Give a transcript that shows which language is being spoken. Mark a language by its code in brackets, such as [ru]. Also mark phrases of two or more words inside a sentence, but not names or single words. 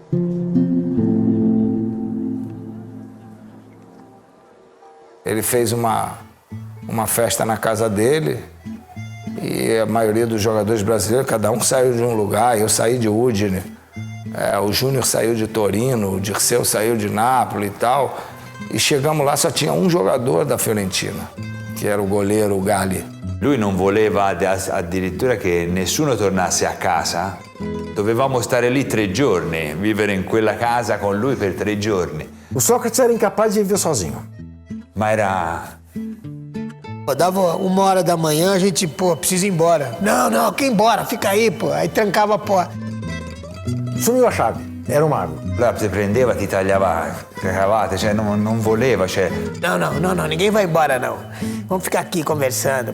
[pt] Ele fez uma festa na casa dele e a maioria dos jogadores brasileiros, cada um saiu de um lugar. Eu saí de Udine, o Júnior saiu de Torino, o Dirceu saiu de Nápoles e tal. E chegamos lá, só tinha um jogador da Fiorentina, que era o goleiro Galli. [it] Lui non voleva addirittura che nessuno tornasse a casa. Dovevamo stare lì 3 giorni, vivere in quella casa con lui per 3 giorni. [pt] O Sócrates era incapaz de viver sozinho. [it] Ma era... [pt] Dava 1h da manhã, a gente, precisa ir embora. Não, quer ir embora, fica aí, pô. Aí trancava a porta. Sumiu a chave, era um mago. [it] Allora ti prendeva, ti tagliava le cravate, cioè non voleva, cioè... [pt] Não, ninguém vai embora, não. Vamos ficar aqui conversando.